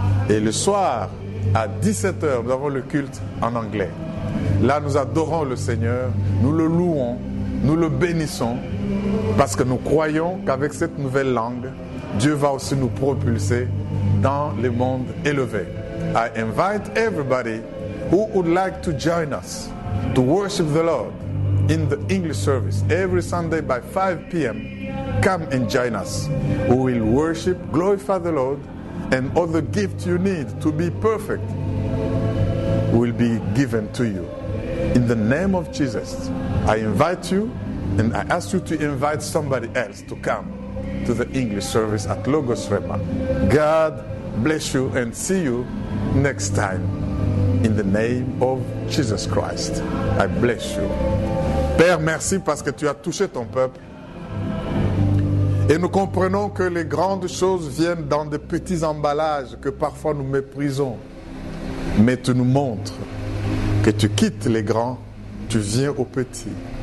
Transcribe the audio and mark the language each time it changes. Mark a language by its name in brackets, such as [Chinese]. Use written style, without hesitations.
[French] Et le soir, à 17h, nous avons le culte en anglais. Là, nous adorons le Seigneur, nous le louons, nous le bénissons parce que nous croyons qu'avec cette nouvelle langue, Dieu va aussi nous propulser dans le monde élevé. [English] I invite everybody who would like to join us to worship the Lord in the English service every Sunday by 5 p.m. Come and join us. We will worship, glorify the Lord, and all the gifts you need to be perfect will be given to you. In the name of Jesus, I invite you and I ask you to invite somebody else to come to the English service at Logos Rema. God bless you and see you next time. In the name of Jesus Christ, I bless you. [French] Père, merci parce que tu as touché ton peuple. Et nous comprenons que les grandes choses viennent dans de petits emballages que parfois nous méprisons. Mais tu nous montres que tu quittes les grands, tu viens aux petits.